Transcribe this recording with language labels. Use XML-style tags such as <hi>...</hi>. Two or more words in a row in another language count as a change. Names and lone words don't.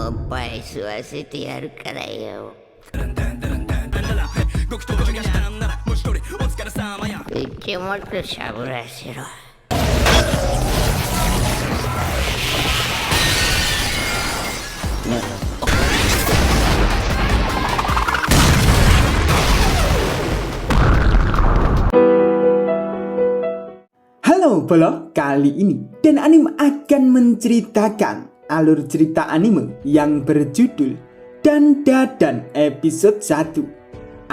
<ja>っぱい吸わせてやるからよ。一応もっとしゃぶらせろ。</ja> <id>Halo Bolo, kali ini Dan Anime akan menceritakan alur cerita anime yang berjudul Dan Dadan episode 1.</id>